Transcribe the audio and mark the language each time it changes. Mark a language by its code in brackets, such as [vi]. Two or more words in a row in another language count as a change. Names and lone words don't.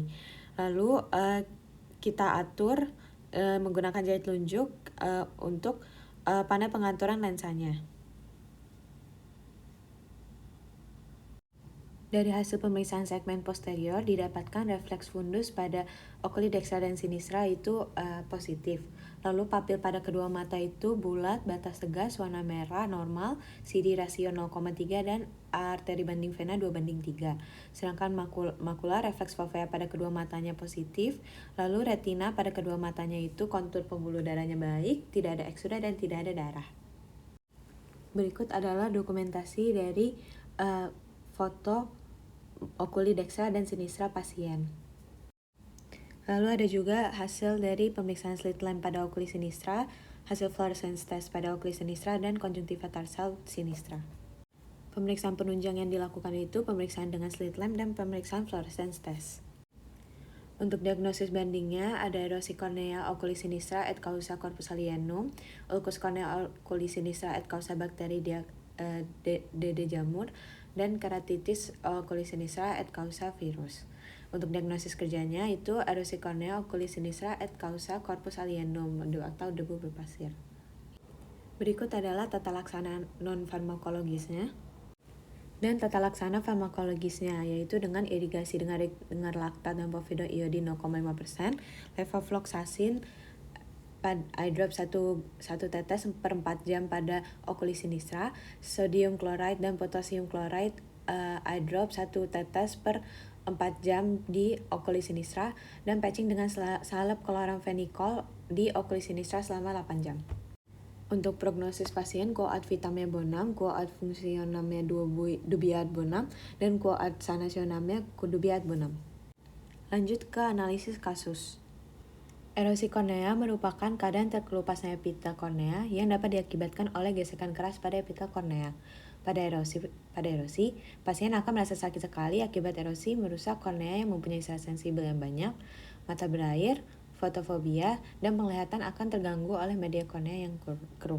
[id] Lalu kita atur menggunakan jari telunjuk untuk panel pengaturan lensanya. Dari hasil pemeriksaan segmen posterior didapatkan refleks fundus pada [la] oculi dextra [id] dan sinistra itu positif. Lalu papil pada kedua mata itu bulat, batas tegas, warna merah, normal, CD rasio 0,3 dan arteri banding vena 2:3. Sedangkan makula refleks fovea pada kedua matanya positif. Lalu retina pada kedua matanya itu kontur pembuluh darahnya baik, tidak ada eksuda dan tidak ada darah. Berikut adalah dokumentasi dari foto oculi dextra dan sinistra pasien. Lalu ada juga hasil dari pemeriksaan [en] slit lamp [id] pada [la] oculi sinistra, [id] hasil [en] fluorescence test [id] pada [la] oculi sinistra, [id] dan konjungtiva tarsal sinistra. Pemeriksaan penunjang yang dilakukan itu pemeriksaan dengan [en] slit lamp [id] dan pemeriksaan [en] fluorescence test. [id] Untuk diagnosis bandingnya ada erosi kornea [la] oculi sinistra et causa corpus alienum, ulcus cornea oculi sinistra et causa [id] bakteri DD jamur, dan [la] keratitis oculi sinistra et causa [id] virus. Untuk diagnosis kerjanya itu erosi kornea [la] oculi sinistra et causa corpus alienum [id] atau debu berpasir. Berikut adalah tata laksana non-farmakologisnya dan tata laksana farmakologisnya, yaitu dengan irigasi dengan laktat dan povidone iodin 0,5%, levofloxacin [en] eye drop [id] 1 tetes per 4 jam pada [la] oculi sinistra, [en] sodium chloride [id] dan [en] potassium chloride eye drop [id] 1 tetes per 4 jam di [la] oculi sinistra, [id] dan patching dengan salep chloramphenicol di [la] oculi sinistra [id] selama 8 jam. Untuk prognosis pasien, [la] quoad vitamnya bonam, quoad fungsionamnya dubiat bonam, dan quoad sanasionamnya dubiat bonam. [id] Lanjut ke analisis kasus. Erosi kornea merupakan keadaan terkelupasnya epitel kornea yang dapat diakibatkan oleh gesekan keras pada epitel kornea. Pada erosi, pasien akan merasa sakit sekali akibat erosi merusak kornea yang mempunyai sel sensibel yang banyak, mata berair, fotofobia, dan penglihatan akan terganggu oleh media kornea yang keruh.